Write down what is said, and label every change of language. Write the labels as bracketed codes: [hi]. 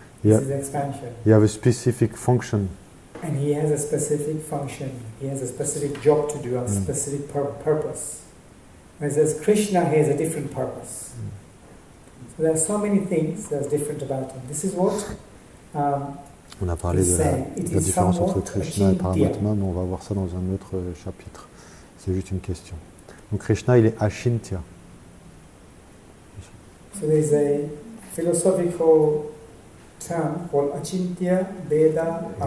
[en] Yeah. This is expansion. You have a specific function. And he has a specific function. He has a specific job to do, a specific purpose. Whereas Krishna, he has a different purpose. So there are so many things that's different about him. This is what [fr] On a parlé de la différence entre Krishna et Paramatma, mais on va voir ça dans un autre chapitre. C'est juste une question. Donc Krishna, il est Achintya. [en] So there is a philosophical term called Achintya, Veda, Abeda.